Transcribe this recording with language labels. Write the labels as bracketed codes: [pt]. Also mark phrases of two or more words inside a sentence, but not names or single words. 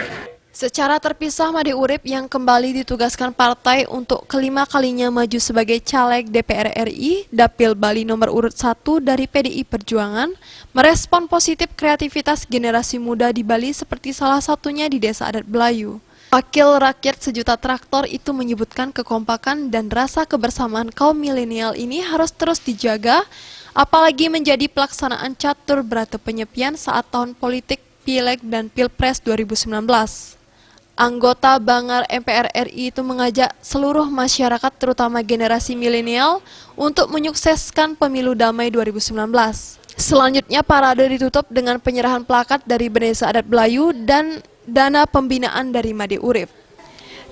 [id] Secara terpisah, Made Urip yang kembali ditugaskan partai untuk kelima kalinya maju sebagai caleg DPR RI Dapil Bali nomor urut 1 dari PDI Perjuangan merespon positif kreativitas generasi muda di Bali seperti salah satunya di Desa Adat Belayu. Wakil rakyat sejuta traktor itu menyebutkan kekompakan dan rasa kebersamaan kaum milenial ini harus terus dijaga, apalagi menjadi pelaksanaan catur berata penyepian saat tahun politik Pileg dan Pilpres 2019. Anggota Bangar MPR RI itu mengajak seluruh masyarakat terutama generasi milenial untuk menyukseskan pemilu damai 2019. Selanjutnya parade ditutup dengan penyerahan plakat dari Bendesa Adat Belayu dan dana pembinaan dari Made Urip.